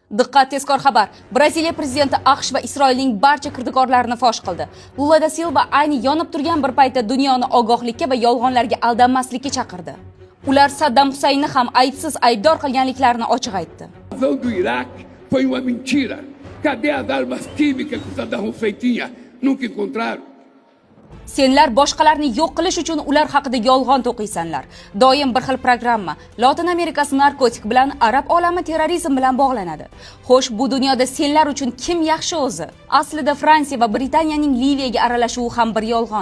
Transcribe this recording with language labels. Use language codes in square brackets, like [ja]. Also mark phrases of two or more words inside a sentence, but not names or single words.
[uz] Diqqat, tezkor xabar. Braziliya prezidenti AQSh va Isroilning barcha kirdikorlarini fosh qildi. Lula da Silva ayni yonib turgan bir paytda dunyoni ogohlikka va yolg'onlarga aldanmaslikka chaqirdi. Ular Saddam Husaynni ham aybsiz aybdor qilganliklarini ochiq aytdi. [pt] A invasão do Iraque foi uma mentira. Cadê as armas químicas que Saddam Hussein tinha? Nunca encontraram. [uz] Senlar boshqalarni yo'q qilish uchun ular haqida yolg'on to'qiysanlar. Doim bir xil programma. Lotin Amerikasi narkotik bilan, arab olami terrorizm bilan bog'lanadi. Xo'sh, bu dunyoda senlar uchun kim yaxshi o'zi? Aslida Fransiya va Britaniyaning Liviyaga aralashuvi ham bir yolg'on.